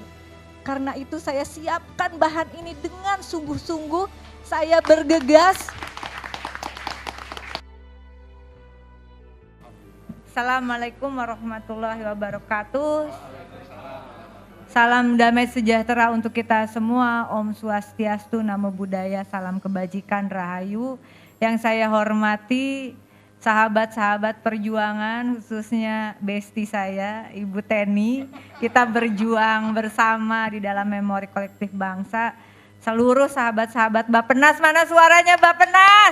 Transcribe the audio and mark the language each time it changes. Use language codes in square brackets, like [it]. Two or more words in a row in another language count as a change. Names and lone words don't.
[id] Karena itu saya siapkan bahan ini dengan sungguh-sungguh. Saya bergegas. [ar] السلام عليكم ورحمة الله وبركاته. [id] Salam damai sejahtera untuk kita semua. [sa] Om Swastiastu, [pi] Namo Buddhaya, [id] salam kebajikan, rahayu. Yang saya hormati sahabat-sahabat perjuangan, khususnya besti saya, Ibu Teni. Kita berjuang bersama di dalam memori kolektif bangsa. Seluruh sahabat-sahabat Bappenas, mana suaranya Bappenas?